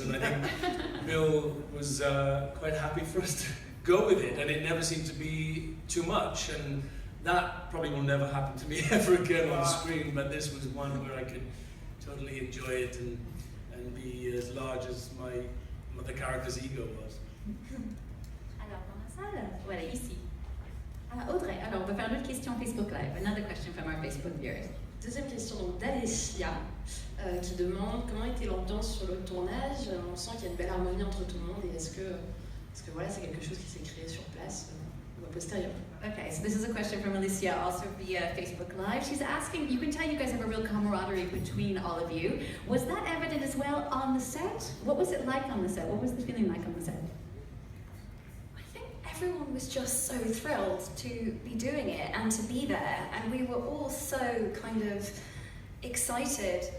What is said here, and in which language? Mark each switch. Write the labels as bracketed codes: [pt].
[en] And I think Bill was quite happy for us to go with it, and it never seemed to be too much. And that probably will never happen to me ever again on screen, but this was one where I could totally enjoy it and be as large as the character's ego was. [fr] Alors, dans la salle, voilà, ici. Audrey, alors on va faire une autre question Facebook Live. [en] Another question from our Facebook viewers. [fr] Deuxième question donc d'Alessia qui demande comment était l'ambiance sur le tournage. On sent qu'il y a une belle harmonie entre tout le monde et est-ce que voilà, c'est quelque chose qui s'est créé sur place ou a posteriori. [en] Okay, so this is a question from Alicia, also via Facebook Live. She's asking, you can tell you guys have a real camaraderie between all of you. Was that evident as well on the set? What was it like on the set? What was the feeling like on the set? I think everyone was just so thrilled to be doing it and to be there, and we were all so kind of excited.